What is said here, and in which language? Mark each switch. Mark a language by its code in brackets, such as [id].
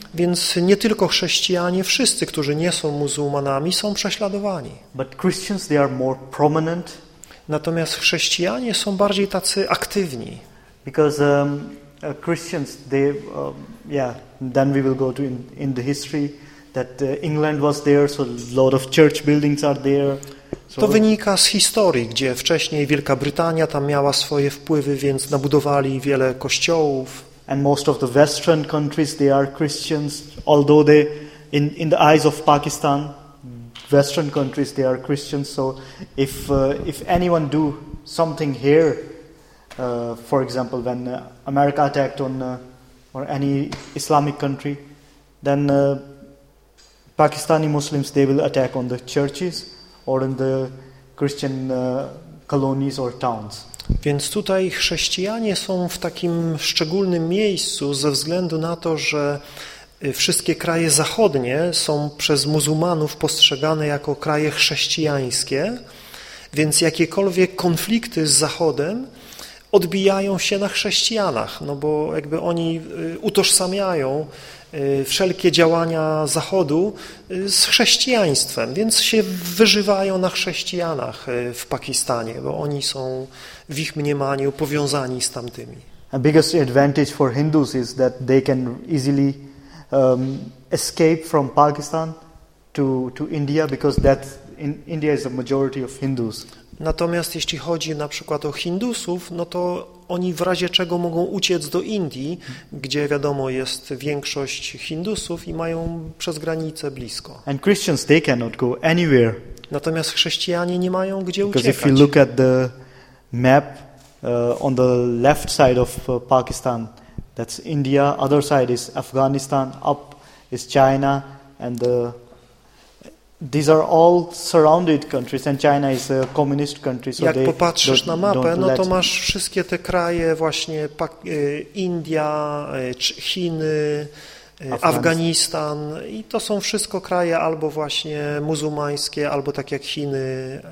[pl] Więc nie tylko chrześcijanie, wszyscy, którzy nie są muzułmanami, są prześladowani. [en] But Christians, they are more prominent. [pl] Natomiast chrześcijanie są bardziej tacy aktywni. [en] Because Christians, they, yeah, then we will go to in the history that England was there, so a lot of church buildings are there. [pl] To wynika z historii, gdzie wcześniej Wielka Brytania tam miała swoje wpływy, więc nabudowali wiele kościołów. [en] And most of the Western countries, they are Christians, although they, in the eyes of Pakistan, Western countries, they are Christians. So if anyone do something here, for example, when America attacked on or any Islamic country, then Pakistani Muslims, they will attack on the churches. Or in the Christian colonies or towns. [pl] Więc tutaj chrześcijanie są w takim szczególnym miejscu ze względu na to, że wszystkie kraje zachodnie są przez muzułmanów postrzegane jako kraje chrześcijańskie, więc jakiekolwiek konflikty z Zachodem odbijają się na chrześcijanach, no bo jakby oni utożsamiają wszelkie działania Zachodu z chrześcijaństwem, więc się wyżywają na chrześcijanach w Pakistanie, bo oni są w ich mniemaniu powiązani z tamtymi. [en] A biggest advantage for Hindus is that they can easily escape from Pakistan to India, because that in India is the majority of Hindus. [pl] Natomiast jeśli chodzi na przykład o Hindusów, no to oni w razie czego mogą uciec do Indii, gdzie wiadomo jest większość Hindusów i mają przez granicę blisko. [en] And Christians, they cannot go anywhere. [pl] Natomiast chrześcijanie nie mają gdzie uciekać. [en] Because if you look at the map on the left side of Pakistan, that's India, other side is Afghanistan, up is China, and these are all surrounded countries, and China is a communist country. So [pl] jak popatrzysz na mapę, no to masz wszystkie te kraje, właśnie India, Chiny, Afganistan, i to są wszystko kraje albo właśnie muzułmańskie, albo tak jak Chiny.